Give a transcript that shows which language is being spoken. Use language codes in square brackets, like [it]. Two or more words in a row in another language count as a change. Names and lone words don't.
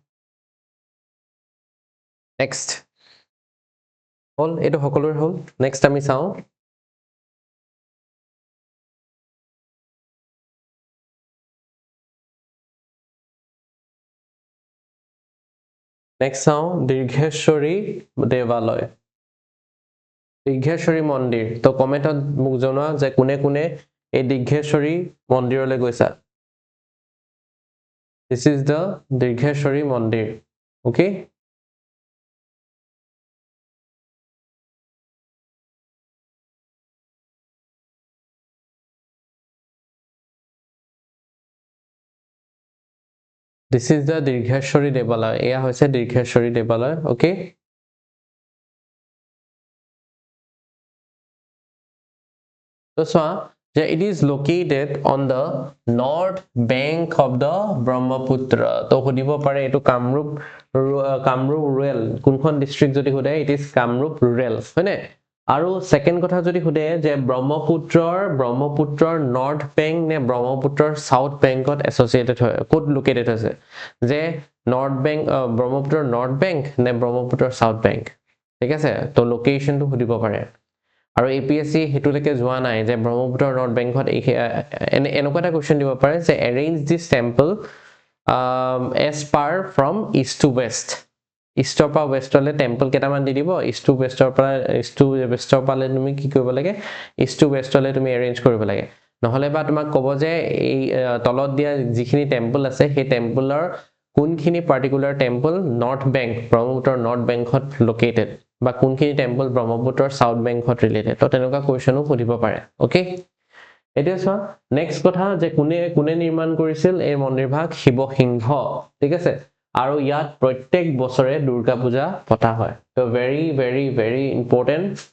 [as] নেক্সট হল এইটো সকলোৰে হল নেক্সট আমি চাওঁ নেক্সট চাওঁ দীৰ্ঘেশ্বৰী দেৱালয় দীৰ্ঘেশ্বৰী মন্দিৰ তো কমেন্টত মোক জনোৱা যে কোনে কোনে এই দীৰ্ঘেশ্বৰী মন্দিৰলৈ গৈছা [en] This is the Dirgheshwari Mandir okay This is the Dirgheshwari Devalaya. [as] এয়া হৈছে Dirgheshwari Devalaya. [en] Okay. So, it is located on the north bank of the Brahmaputra. So, [as] সুধিব পাৰে এইটো কামৰূপ rural কোনখন district যদি সুধে [en] it is [as] কামৰূপ rural হয়নে আৰু সেকেন্ড কথা যদি সুধে যে ব্ৰহ্মপুত্ৰৰ [en] north bank [as] নে ব্ৰহ্মপুত্ৰৰ [en] south bankত [as] এছ'চিয়েটেড হয় কোড লোকেটেড আছে যে [en] north bank [as] ব্ৰহ্মপুত্ৰৰ [en] north bank [as] নে ব্ৰহ্মপুত্ৰৰ [en] south bank [as] ঠিক আছে তো লোকেশনটো সুধিব পাৰে আৰু এপিএসসি হেতুলৈকে যোৱা নাই যে ব্ৰহ্মপুত্ৰৰ [en] north bankত [as] এনেকুৱা এটা কোৱেশ্চন দিব পাৰে যে [en] arrange this temple as per from east to west [as] ইষ্টৰ পৰা ৱেষ্টলৈ টেম্পল কেইটামান দি দিব [en] east to westৰ [as] পৰা [en] east to westৰ [as] পালে তুমি কি কৰিব লাগে [en] east to westলৈ [as] তুমি এৰেঞ্জ কৰিব লাগে নহলে বা তোমাক ক'ব যে এই তলত দিয়া যিখিনি টেম্পল আছে সেই টেম্পলৰ কোনখিনি [en] particular temple north bank [as] ব্ৰহ্মপুত্ৰৰ [en] north bankত [as] লোকেটেড বা কোনখিনি টেম্পল ব্ৰহ্মপুত্ৰৰ [en] south bankত [as] ৰিলেটেড তো তেনেকুৱা কোৱেশ্চনো সুধিব পাৰে ওকে এতিয়া চোৱা নেক্সট কথা যে কোনে নিৰ্মাণ কৰিছিল এই মন্দিৰভাগ শিৱসিংহ ঠিক আছে আৰু ইয়াত প্ৰত্যেক বছৰে দুৰ্গা পূজা পতা হয় তো [en] very very very important